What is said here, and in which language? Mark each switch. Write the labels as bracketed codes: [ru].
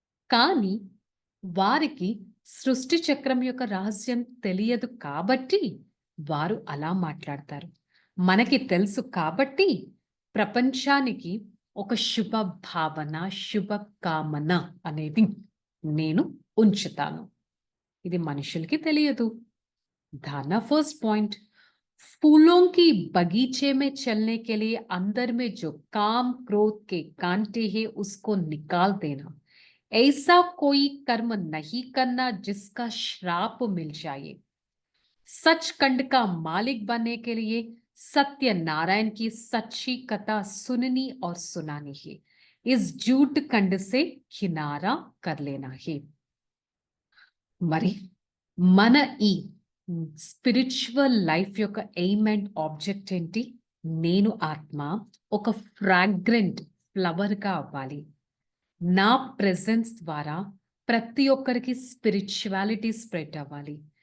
[te] కానీ వారికి సృష్టి చక్రం యొక్క రహస్యం తెలియదు కాబట్టి వారు అలా మాట్లాడతారు. మనకి తెలుసు కాబట్టి ప్రపంచానికి ఒక శుభ భావన, శుభ కామన అనేది నేను ఉంచుతాను. ఇది మనుషులకి తెలియదు. [hi] धाना फर्स्ट पॉइंट, फूलों की बगीचे में चलने के लिए अंदर में जो काम क्रोध के कांटे हैं उसको निकाल देना. ऐसा कोई कर्म नहीं करना जिसका श्राप मिल जाए. सचखंड का मालिक बनने के लिए सत्य नारायण की सच्ची कथा सुननी और सुनानी है. इस झूठ खंड से किनारा कर लेना है. [te] మరి మన ఈ స్పిరిచువల్ లైఫ్ యొక్క [en] aim and object [te] ఏంటి? నేను ఆత్మ ఒక [en] fragrant ఫ్లవర్‌గా [te] అవ్వాలి. నా ప్రెజెన్స్ ద్వారా ప్రతి ఒక్కరికి స్పిరిచువాలిటీ స్ప్రెడ్ అవ్వాలి.